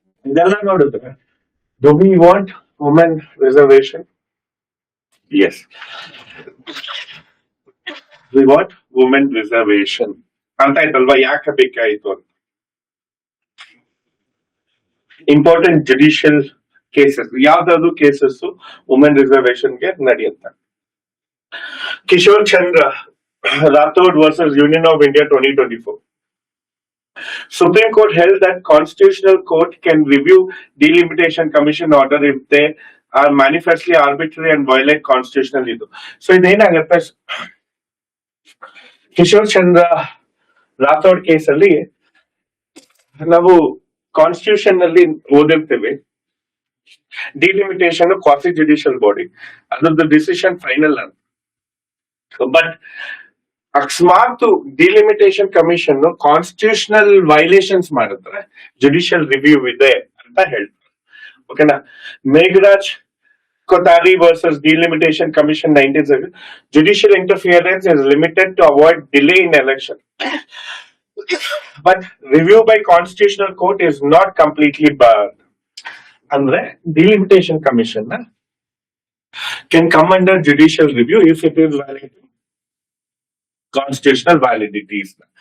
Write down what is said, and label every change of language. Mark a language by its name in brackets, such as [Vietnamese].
[Kannada] ಇದೆಲ್ಲ ನೋಡಿದ್ರೆ, [English] do we want women reservation? Yes, we want women reservation. [Kannada] ಅಂತ ಆಯ್ತಲ್ವಾ, ಯಾಕೆ ಬೇಕಾಯ್ತು ಅಂತ. ಇಂಪಾರ್ಟೆಂಟ್ ಜುಡಿಷಿಯಲ್ ಕೇಸಸ್, ಯಾವ್ದಾದ್ರು ಕೇಸಸ್ ವುಮೆನ್ ರಿಸರ್ವೇಶನ್ಗೆ ನಡೆಯುತ್ತೆ. [English] Kishore Chandra Rathod versus union of India 2024. Supreme Court held that Constitutional Court can review delimitation commission order if they are manifestly arbitrary and violate constitutional [Kannada] ಇದು. So ಇದೇನಾಗುತ್ತೆ, Kishore ಚಂದ್ರ ರಾಥೋಡ್ ಕೇಸಲ್ಲಿ ನಾವು constitution ನಲ್ಲಿ ಓದಿರ್ತೀವಿ, ಡಿಲಿಮಿಟೇಷನ್ ಕ್ವಾಸಿ ಜುಡಿಷಿಯಲ್ ಬಾಡಿ, ಅದ್ರದ್ದು decision final ಅಂತ. But ಅಕಸ್ಮಾತ್ delimitation commission constitutional violations ಮಾಡಿದ್ರೆ judicial review ಇದೆ ಅಂತ ಹೇಳ್ತಾರೆ. ಓಕೆನಾ? [English] Megharaj Kotari versus Delimitation Commission 1970. Judicial interference is limited to avoid delay in election. But review by Constitutional Court is not completely barred. Andre, Delimitation Commission can come under judicial review if it is violating constitutional validities.